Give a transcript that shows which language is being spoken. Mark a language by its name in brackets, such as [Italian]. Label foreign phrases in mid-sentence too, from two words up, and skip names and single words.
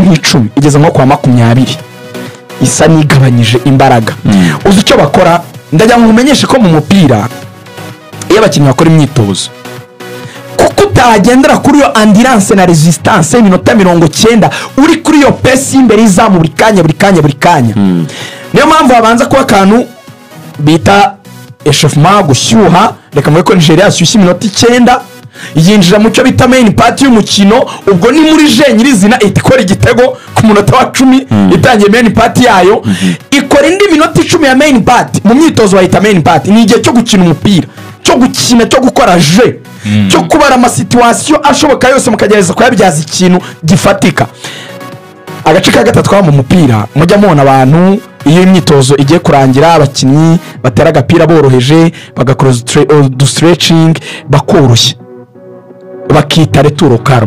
[Kinyarwanda] nk'icumi igeze nko kwa 20 isa nigabanyije imbaraga uzi icyo bakora ndajya ngumenyeshe ko mu mupira iyo abakinnyi bakora imyitozo kuko utagendera kuri yo endurance na resistance y'iminota 90 uri kuri yo pesi imbere izamu buri kanya niyo mpamvu babanza kuba akantu bita echauffement gushyuha reka mwe ko Nigeria yashyushye iminota 9 yinjira mu cyo bita [English] main part [Kinyarwanda] y'umukino ubwo ni muri je nyirizina itikora igitego ku munota wa 10 itangiye [English] main part [Kinyarwanda] yayo ikora indi minota 10 ya [English] main part [Kinyarwanda] mu myitozo bayita [English] main part [Kinyarwanda] ni igihe cyo gukina umupira cyo gukina cyo gukora je cyo kubara amasituwasiyo ashoboka yose mukagerageza kuyabyaza ikintu gifatika. Agace ka gatatu mu mupira mujya mubona abantu iyo imyitozo igiye kurangira abakinnyi batera agapira boroheje bagakora stretching bakoroshye bakita returo karume.